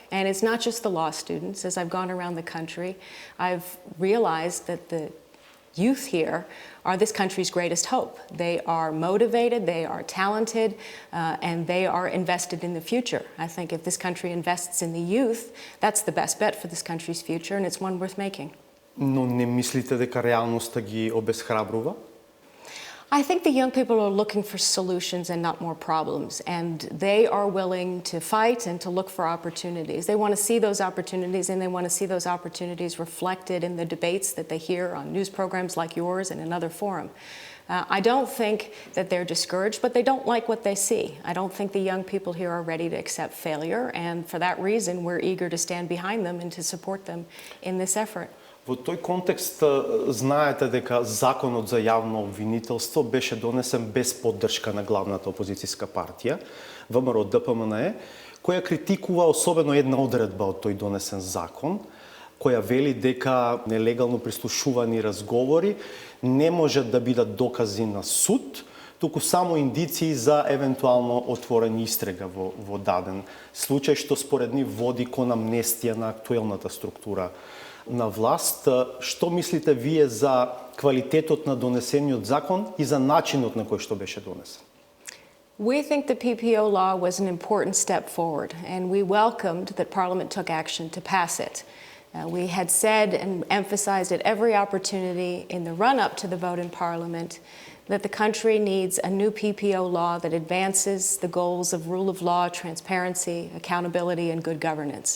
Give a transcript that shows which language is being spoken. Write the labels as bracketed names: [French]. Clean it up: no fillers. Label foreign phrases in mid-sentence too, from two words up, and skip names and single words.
[English] And it's not just the law students. As I've gone around the country, I've realized that the youth here are this country's greatest hope. They are motivated, they are talented, and they are invested in the future. I think if this country invests in the youth, that's the best bet for this country's future, and it's one worth making. [Macedonian] Но не мислите дека реалноста ги обесхрабрува? [English] I think the young people are looking for solutions and not more problems, and they are willing to fight and to look for opportunities. They want to see those opportunities, and they want to see those opportunities reflected in the debates that they hear on news programs like yours and another forum. I don't think that they're discouraged, but they don't like what they see. I don't think the young people here are ready to accept failure, and for that reason, we're eager to stand behind them and to support them in this effort. [Macedonian] Во тој контекст знаете дека законот за јавно обвинителство беше донесен без поддршка на главната опозицијска партија, ВМРО ДПМНЕ, која критикува особено една одредба од тој донесен закон, која вели дека нелегално прислушувани разговори не можат да бидат докази на суд, туку само индиции за евентуално отворена истрага во даден случај, што според нив води кон амнестија на актуелната структура на власт. Што мислите вие за квалитетот на донесениот закон и за начинот на кој што беше донесен? [English] We think the PPO law was an important step forward, and we welcomed that Parliament took action to pass it. We had said and emphasized at every opportunity in the run-up to the vote in Parliament that the country needs a new PPO law that advances the goals of rule of law, transparency, accountability, and good governance.